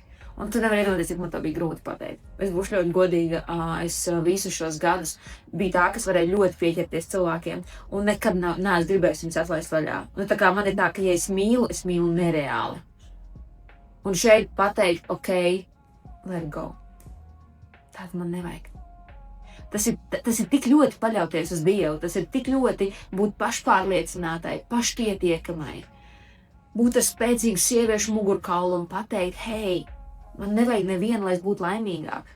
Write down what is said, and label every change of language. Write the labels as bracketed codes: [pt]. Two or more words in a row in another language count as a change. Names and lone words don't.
[lv] Un tu nevari iedomāties, cik man to bija grūti pateikt. Es būšu ļoti godīga, es visus šos gadus biju tā, kas varēja ļoti pieķerties cilvēkiem, un nekad neesmu gribējis viņus atlaist vaļā. Nu, tā kā man ir tā, ka ja es mīlu nereāli. Un šeit pateikt, [en] ok, let go. [lv] Tāda man nevajag. Tas ir tik ļoti paļauties uz Dievu, tas ir tik ļoti būt pašpārliecinātai, pašpietiekamai. Būt ar spēcīgu sieviešu mugurkaulu un pateikt, hei, man nevajag nevienu, lai es būtu laimīgāk.